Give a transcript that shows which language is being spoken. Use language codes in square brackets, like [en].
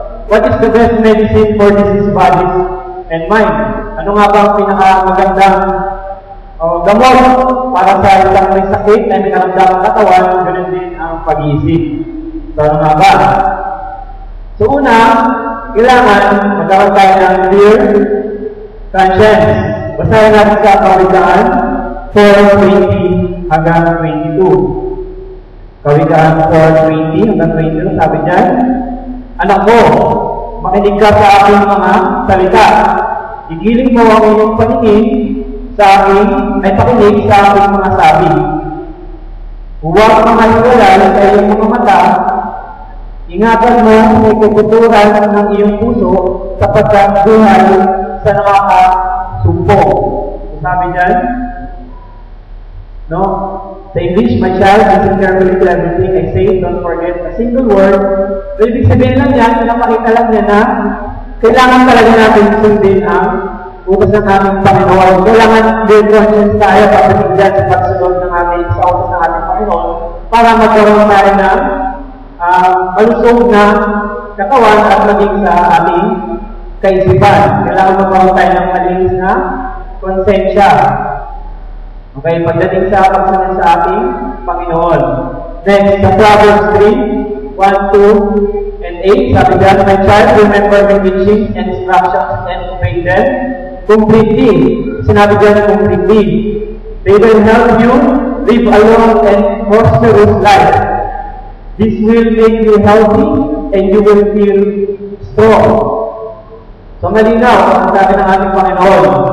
[en] What is the best medicine for diseased bodies and mind? [tl] Ano nga ba ang pinakamagandang gamot para sa isang may sakit na may karamdamang katawan, ganun din ang pag-iisip. So, ano nga ba? So, una, kailangan magkaroon tayo ng [en] clear conscience. [tl] Basahin natin sa Kawikaan 4:20 hanggang 22. Kawikaan 4:20 hanggang 22, sabi niyan, anak ko, makinig ka sa aking mga salita. Igiling mo ang iyong pakinig sa aking mga sabi. Huwag makahiwalay sa iyong mga mata. Ingatan mo ang ikukuturan ng iyong puso sapagkat buhay sa nakakasumpo. Sabi niyan, no? Sa English, [en] my child, listen carefully to everything I say, don't forget a single word. [tl] So, ibig sabihin lang yan, pinapakita lang niya na kailangan talaga natin sundin ang utos ng aming Panginoon. Kailangan [en] clear conscience [tl] tayo pagdating dyan sa pagsunod ng aming sa utos ng aming Panginoon para magkaroon tayo ng malusog na katawan at maging sa ating kaisipan. Kailangan magkaroon tayo ng malinis na konsensya. Okay, pagdating sa pagsunod sa ating Panginoon. Next, sa Proverbs 3, 1, 2, and 8, sabi dyan, [en] "My child, remember my teachings and instructions and obey them completely." [tl] Sinabi dyan [en] completely. "They will help you live a long and prosperous life. This will make you healthy and you will feel strong." [tl] So, malinaw ang sabi ng ating Panginoon.